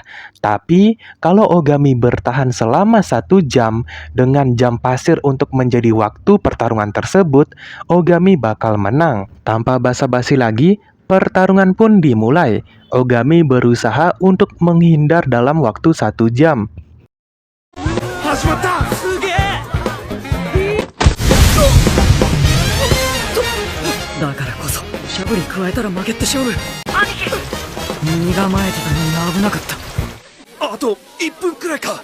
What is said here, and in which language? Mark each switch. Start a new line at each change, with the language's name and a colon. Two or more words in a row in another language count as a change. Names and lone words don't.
Indonesian: Tapi, kalau Ogami bertahan selama 1 jam dengan jam pasir untuk menjadi waktu pertarungan tersebut, Ogami bakal menang. Tanpa basa-basi lagi, pertarungan pun dimulai. Ogami berusaha untuk menghindar dalam waktu 1 jam.
Japanese: 始まった。だからこそしゃぶり加えたら負けって勝負。身構えてたのに危なかった。あと1分くらいか。